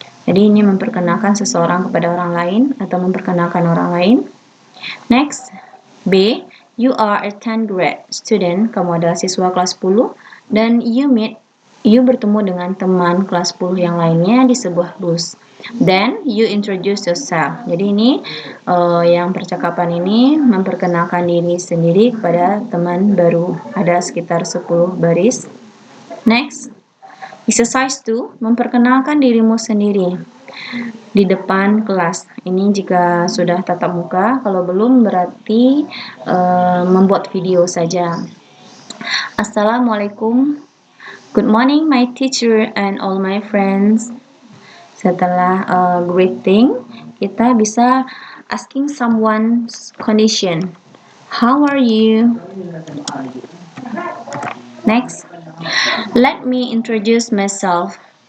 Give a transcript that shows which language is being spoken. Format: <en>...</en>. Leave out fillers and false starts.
<id>Jadi ini memperkenalkan seseorang kepada orang lain atau memperkenalkan orang lain. Next, B,</id> <en>you are a 10th grade student,</en> <id>kamu adalah siswa kelas 10, dan you bertemu dengan teman kelas 10 yang lainnya di sebuah bus.</id> <en>Then you introduce yourself.</en> <id>Jadi ini yang percakapan ini memperkenalkan diri sendiri kepada teman baru. Ada sekitar 10 baris. Next, exercise 2, memperkenalkan dirimu sendiri di depan kelas. Ini jika sudah tatap muka, kalau belum berarti membuat video saja.</id> <ar>Assalamualaikum.</ar> <en>Good morning my teacher and all my friends.</en> <id>Setelah greeting, kita bisa</id> <en>asking someone's condition. How are you? Next, let me introduce myself.</en>